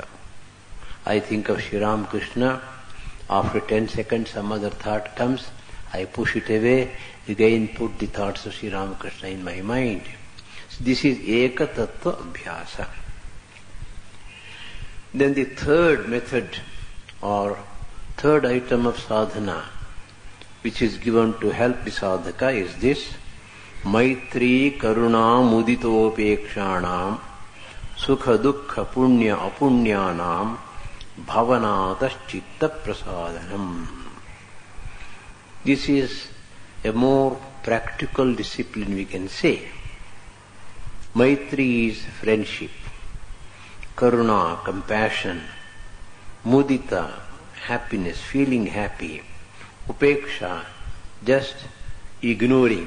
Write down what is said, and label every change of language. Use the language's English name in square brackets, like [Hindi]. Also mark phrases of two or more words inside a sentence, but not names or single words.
[English] I think of Sri Ramakrishna, after 10 seconds some other thought comes, I push it away, again put the thoughts of Sri Ramakrishna in my mind. So this is [Sanskrit] एक तत्त्व अभ्यास. [English] Then the third method or third item of sadhana which is given to help the sadhaka is this: [Sanskrit] मैत्री करुणा मुदितोपेक्षणां सुख दुःख पुण्य अपुण्यानां भावनातश् चित्त प्रसादनम्. [English] This is a more practical discipline, we can say. Maitri is friendship, Karuna, compassion, Mudita, happiness, feeling happy, Upeksha, just ignoring.